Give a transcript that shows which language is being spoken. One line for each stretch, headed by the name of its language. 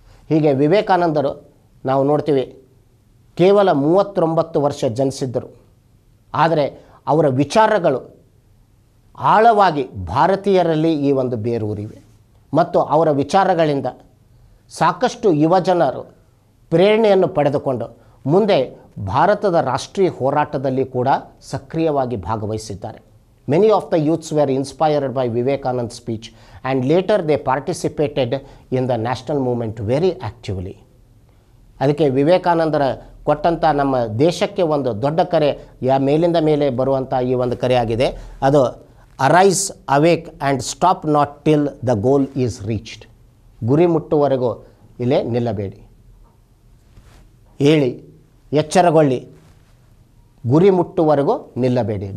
Kannada: ಹೀಗೆ ವಿವೇಕಾನಂದರು ನಾವು ನೋಡ್ತೀವಿ ಕೇವಲ 39 ವರ್ಷ ಜನಿಸಿದ್ದರು, ಆದರೆ ಅವರ ವಿಚಾರಗಳು ಆಳವಾಗಿ ಭಾರತೀಯರಲ್ಲಿ ಈ ಒಂದು ಬೇರೂರಿವೆ ಮತ್ತು ಅವರ ವಿಚಾರಗಳಿಂದ ಸಾಕಷ್ಟು ಯುವಜನರು ಪ್ರೇರಣೆಯನ್ನು ಪಡೆದುಕೊಂಡು ಮುಂದೆ ಭಾರತದ ರಾಷ್ಟ್ರೀಯ ಹೋರಾಟದಲ್ಲಿ ಕೂಡ ಸಕ್ರಿಯವಾಗಿ ಭಾಗವಹಿಸಿದ್ದಾರೆ.
English: Many of the youths were inspired by Vivekananda's speech and later they participated in the national movement very actively.
Kannada: ಅದಕ್ಕೆ ವಿವೇಕಾನಂದರ ಕೊಟ್ಟಂಥ ನಮ್ಮ ದೇಶಕ್ಕೆ ಒಂದು ದೊಡ್ಡ ಕರೆ, ಮೇಲಿಂದ ಮೇಲೆ ಬರುವಂಥ ಈ ಒಂದು ಕರೆ ಆಗಿದೆ.
English: ಅದು arise awake and stop not till the goal is reached.
Kannada: ಗುರಿ ಮುಟ್ಟುವರೆಗೂ ಇಲ್ಲೇ ನಿಲ್ಲಬೇಡಿ, ಹೇಳಿ ಎಚ್ಚರಗೊಳ್ಳಿ, ಗುರಿ ಮುಟ್ಟುವರೆಗೂ ನಿಲ್ಲಬೇಡಿ.